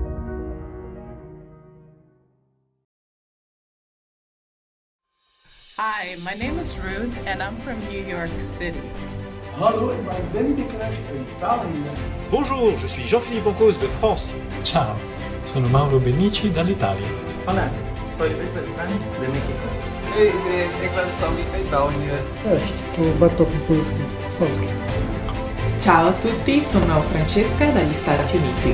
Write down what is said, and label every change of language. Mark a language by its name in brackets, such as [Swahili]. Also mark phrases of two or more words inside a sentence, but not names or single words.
[English] Hi, my name is Ruth and I'm from New York City. [French] Bonjour, je suis Jean-Philippe Boncos de France. [Italian] Ciao, sono Mauro Benici dall'Italia. [Spanish] Hola, soy Luis Beltrán de México. [Dutch] Hej Ingrid, ik ben Sami uit België. [Polish] Cześć, tu Bartosz Polski z Polski. [Italian] Ciao a tutti, sono Francesca dagli Stati Uniti.